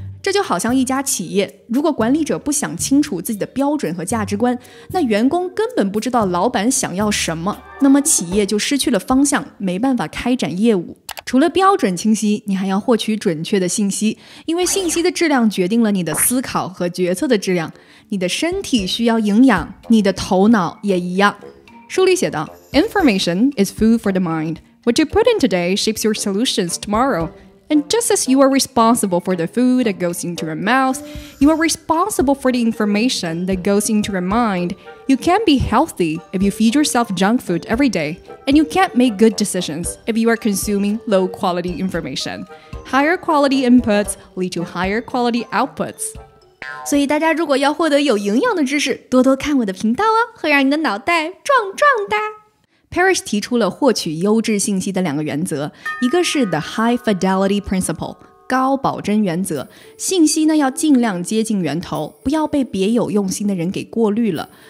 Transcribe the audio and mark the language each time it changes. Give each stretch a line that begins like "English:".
Chinese: 这就好像一家企业，如果管理者不想清楚自己的标准和价值观，那员工根本不知道老板想要什么，那么企业就失去了方向，没办法开展业务。除了标准清晰，你还要获取准确的信息，因为信息的质量决定了你的思考和决策的质量。你的身体需要营养，你的头脑也一样。书里写道
English: ，Information is food for the mind. What you put in today shapes your solutions tomorrow. And just as you are responsible for the food that goes into your mouth, you are responsible for the information that goes into your mind. You can't be healthy if you feed yourself junk food every day, and you can't make good decisions if you are consuming low-quality information. Higher quality inputs lead to higher quality outputs.
Chinese: 所以大家如果要获得有营养的知识，多多看我的频道哦，会让你的脑袋壮壮的。 Parrish 提出了获取优质信息的2个原则，一个是 The High Fidelity Principle 高保真原则，信息呢要尽量接近源头，不要被别有用心的人给过滤了。